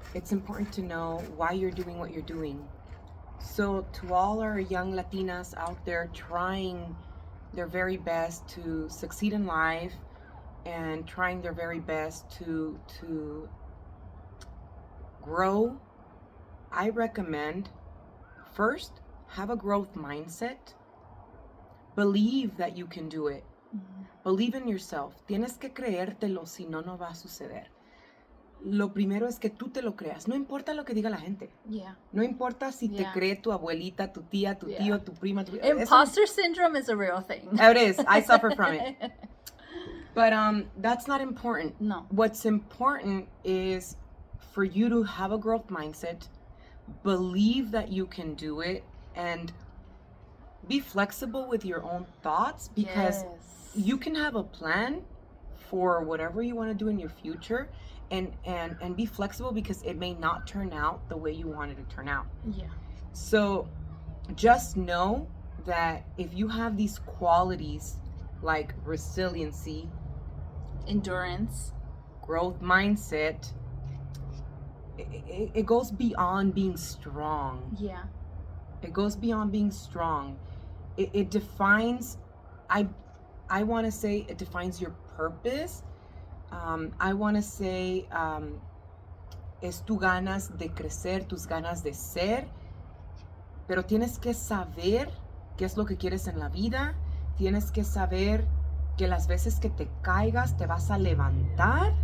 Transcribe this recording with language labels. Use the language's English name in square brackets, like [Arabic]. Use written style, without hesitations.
[English] It's important to know why you're doing what you're doing. So to all our young Latinas out there trying their very best to succeed in life and trying their very best to grow, I recommend first have a growth mindset. Believe that you can do it. Mm-hmm. Believe in yourself. [Spanish] Tienes que creértelo, si no, no va a suceder. Lo primero es que tú te lo creas. No importa lo que diga la gente. Yeah. No importa si te Yeah. cree tu abuelita, tu tía, tu Yeah. tío, tu prima. [English] Imposter syndrome is a real thing. It is. I suffer from it. But that's not important. No. What's important is for you to have a growth mindset, believe that you can do it, and be flexible with your own thoughts, because Yes. you can have a plan for whatever you want to do in your future, and be flexible because it may not turn out the way you wanted to turn out. Yeah. So just know that if you have these qualities like resiliency, Endurance. growth mindset, it goes beyond being strong. Yeah. It goes beyond being strong. It defines, I want to say it defines your purpose. I want to say [Spanish] es tu ganas de crecer, tus ganas de ser, pero tienes que saber qué es lo que quieres en la vida. Tienes que saber que las veces que te caigas te vas a levantar.